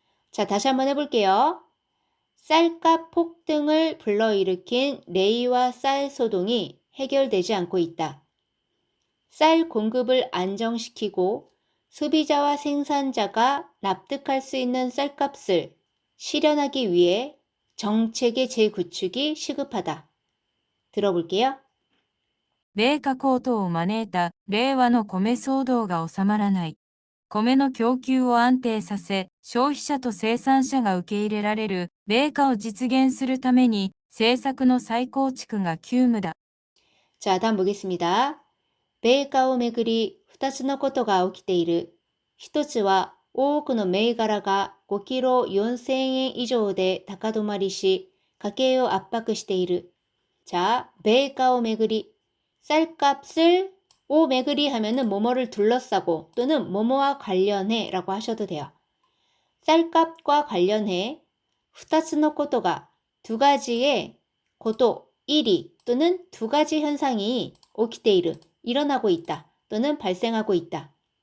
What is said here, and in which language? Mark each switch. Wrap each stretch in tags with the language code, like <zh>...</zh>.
<ko>자, 다시 한번 해볼게요. 쌀값 폭등을 불러일으킨 레이와 쌀 소동이 해결되지 않고 있다. 쌀 공급을 안정시키고 소비자와 생산자가 납득할 수 있는 쌀값을 실현하기 위해 정책의 재구축이 시급하다. 들어볼게요.</ko> <ja>米価高騰を招いた令和の米騒動が収まらない。米の供給を安定させ、消費者と生産者が受け入れられる米価を実現するために、政策の再構築が急務だ。</ja> <ko>자, 다음 보겠습니다.</ko> <ja>米価をめぐり2つのことが起きている。1つは多くの銘柄が5キロ4000円以上で高止まりし、家計を圧迫している。</ja> <ko>자,</ko> <ja>米価をめぐり</ja> <ko>쌀값을 오 매그리 하면은 뭐뭐를 둘러싸고 또는 뭐뭐와 관련해 라고 하셔도 돼요. 쌀값과 관련해 2つの 고도가 두 가지의 고도, 일이 또는 두 가지 현상이 오키테이르 일어나고 있다 또는 발생하고 있다.</ko>